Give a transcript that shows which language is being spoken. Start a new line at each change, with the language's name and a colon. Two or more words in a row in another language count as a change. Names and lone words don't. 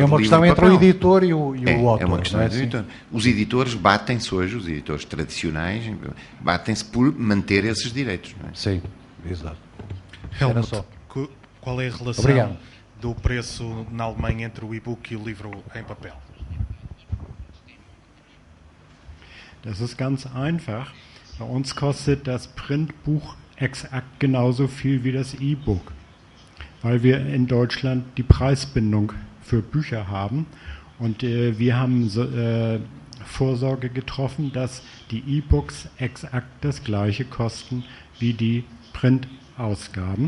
Portuguese: É uma questão entre o editor e o autor. É uma questão entre o editor. Os editores batem-se hoje, os editores tradicionais, batem-se por manter esses direitos. Não é? Sim, exato. Helmut, qual é a relação do preço na Alemanha entre o e-book e o livro em papel?
German: Das ist ganz einfach. Bei uns kostet das Printbuch exakt genauso viel wie das E-Book, weil wir in Deutschland die Preisbindung für Bücher haben und wir haben Vorsorge getroffen, dass die E-Books exakt das gleiche kosten wie die Printausgaben.